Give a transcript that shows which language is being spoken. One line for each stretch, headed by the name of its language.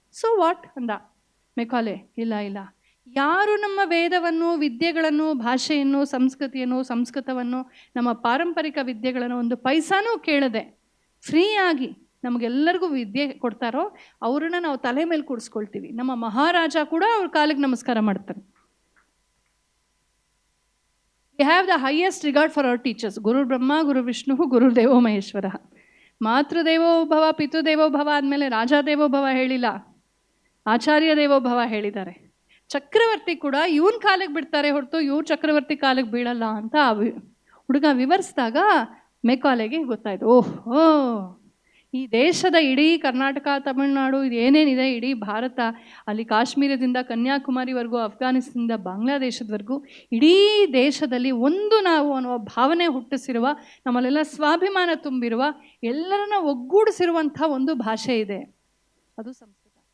Kannada: So what ಅಂದ Macaulay. ಇಲ್ಲ, ಯಾರು ನಮ್ಮ ವೇದವನ್ನು, ವಿದ್ಯೆಗಳನ್ನು, ಭಾಷೆಯನ್ನು, ಸಂಸ್ಕೃತಿಯನ್ನು, ಸಂಸ್ಕೃತವನ್ನು, ನಮ್ಮ ಪಾರಂಪರಿಕ ವಿದ್ಯೆಗಳನ್ನು ಒಂದು ಪೈಸಾನೂ ಕೇಳದೆ ಫ್ರೀಯಾಗಿ ನಮಗೆಲ್ಲರಿಗೂ ವಿದ್ಯೆ ಕೊಡ್ತಾರೋ ಅವ್ರನ್ನ ನಾವು ತಲೆ ಮೇಲೆ ಕೂಡಿಸ್ಕೊಳ್ತೀವಿ. ನಮ್ಮ ಮಹಾರಾಜ ಕೂಡ ಅವ್ರ ಕಾಲಿಗೆ ನಮಸ್ಕಾರ ಮಾಡ್ತಾರೆ.
English: We have the highest regard for our teachers.
Sanskrit: Guru Brahma, Guru Vishnu, Guru Devo Maheshwara. ಮಾತೃದೇವೋ ಭವ, ಪಿತೃದೇವೋ ಭವ
Kannada: ಆದಮೇಲೆ ರಾಜಾದೇವೋ ಭವ ಹೇಳಿಲ್ಲ, ಆಚಾರ್ಯ ದೇವೋ ಭವ ಹೇಳಿದ್ದಾರೆ. ಚಕ್ರವರ್ತಿ ಕೂಡ ಇವನ್ ಕಾಲಿಗೆ ಬಿಡ್ತಾರೆ ಹೊರತು ಇವ್ರು ಚಕ್ರವರ್ತಿ ಕಾಲಿಗೆ ಬೀಳಲ್ಲ ಅಂತ ಹುಡುಗ ವಿವರಿಸಿದಾಗ ಮೆಕಾಲೆಗೆ ಗೊತ್ತಾಯ್ತು, ಓಹೋ, ಈ ದೇಶದ ಇಡೀ ಕರ್ನಾಟಕ, ತಮಿಳುನಾಡು, ಇದು ಏನೇನಿದೆ, ಇಡೀ ಭಾರತ, ಅಲ್ಲಿ ಕಾಶ್ಮೀರದಿಂದ ಕನ್ಯಾಕುಮಾರಿವರೆಗೂ, ಅಫ್ಘಾನಿಸ್ತಾನದಿಂದ ಬಾಂಗ್ಲಾದೇಶದವರೆಗೂ ಇಡೀ ದೇಶದಲ್ಲಿ ಒಂದು ನಾವು ಅನ್ನುವ ಭಾವನೆ ಹುಟ್ಟಿಸಿರುವ, ನಮ್ಮಲ್ಲೆಲ್ಲ ಸ್ವಾಭಿಮಾನ ತುಂಬಿರುವ, ಎಲ್ಲರನ್ನ ಒಗ್ಗೂಡಿಸಿರುವಂಥ ಒಂದು ಭಾಷೆ ಇದೆ, ಅದು ಸಂಸ್ಕೃತ.